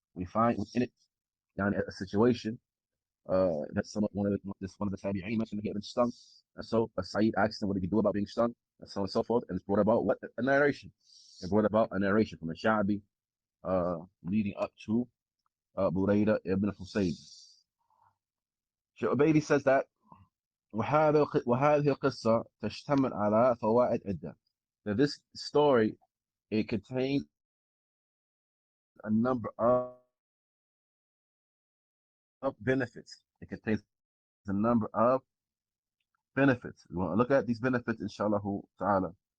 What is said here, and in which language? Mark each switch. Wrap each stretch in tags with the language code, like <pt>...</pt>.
<en>We find within it a situation that one of the tabi'een mentioned that he had been stung. And so Sa'id asked him what he could do about being stung, and so on and so forth. And it's brought about what? A narration. It brought about a narration from a Sha'bi leading up to Burayda ibn Husayb. Shaykh Ubaid says that</en> <ar>وهذه القصة تشتمل على فوائد عدة.</ar> <en>Now this story, it contains a number of benefits. It contains a number of benefits. We want to look at these benefits,</en> <ar>inshallah ta'ala.</ar>